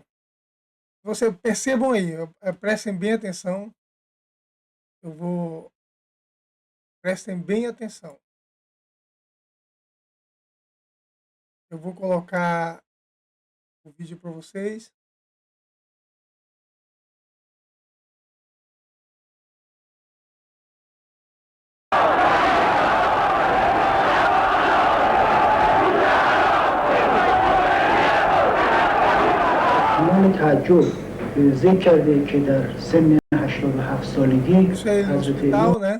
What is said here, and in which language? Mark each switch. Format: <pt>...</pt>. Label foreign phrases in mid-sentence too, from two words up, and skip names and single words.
<pt>Vocês percebam aí, prestem bem atenção. Prestem bem atenção. Eu vou colocar o vídeo para vocês.</pt> <fa>تمام تعجب ذکر کرده که در سن 87 سالگی</fa> <pt>Isso aí no حضرت hospital, né?</pt>